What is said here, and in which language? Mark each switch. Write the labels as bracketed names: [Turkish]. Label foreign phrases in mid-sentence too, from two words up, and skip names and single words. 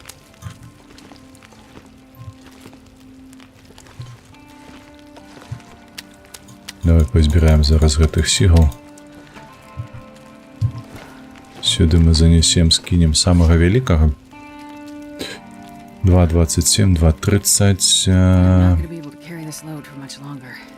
[Belarusian] Давай пазбіраем зараз гэтых сігаў. Сюды мы занесем, скінем самага вялікага. 2.27, 2.30. [English] Not gonna be able to carry this load for much longer.